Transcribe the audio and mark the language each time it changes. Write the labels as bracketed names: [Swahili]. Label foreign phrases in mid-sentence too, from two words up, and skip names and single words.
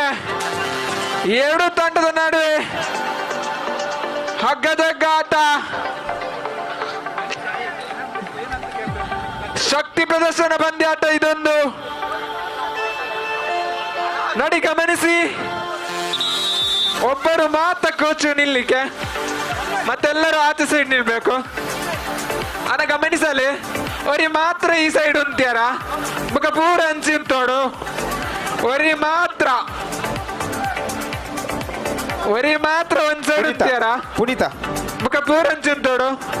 [Kannada] ಎರಡು ತಂಡದ ನಡುವೆ ಹಗ್ಗದಗ್ಗಾಟ, ಶಕ್ತಿ ಪ್ರದರ್ಶನ ಪಂದ್ಯಾಟ ಇದೊಂದು. ನೋಡಿ ಗಮನಿಸಿ, ಒಬ್ಬರು ಮಾತ್ರ ಕೋಚು ನಿಲ್ಲಿಕ್ಕೆ ಮತ್ತೆಲ್ಲರೂ ಆಚೆ ಸೈಡ್ ನಿಲ್ಬೇಕು. [Tulu] ಅನ್ನ ಗಮನಿಸಲಿ, ಒರಿ ಮಾತ್ರ ಈ ಸೈಡ್ ಉಂತ್ಯಾರ ಮುಖ ಪೂರ ಹಂಚಿ ಉಂಟೋಡು. ಒರಿ ಮಾತ್ರ ಒಂದ್ ಸೈಡ್ ಉಂತ್ಯಾರ ಪುನೀತ ಮುಖ ಪೂರ ಹಂಚಿ ಉಂಟೋಡು.